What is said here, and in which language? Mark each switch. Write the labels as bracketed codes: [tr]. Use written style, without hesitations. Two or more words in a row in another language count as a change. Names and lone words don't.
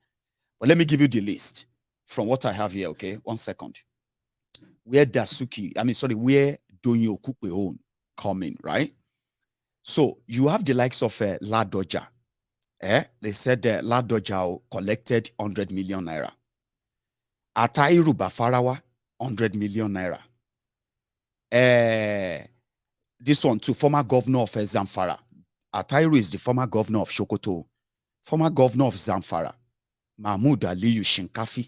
[en] But let me give you the list from what I have here, okay? 1 second. Where where Donyi Okupe own coming, right? So you have the likes of Ladoja. They said Ladoja collected 100 million naira. Atairu Bafarawa, 100 million naira. This one too, former governor of Zamfara. Atairu is the former governor of Sokoto. Former governor of Zamfara, Mahmoud Aliyu Shinkafi.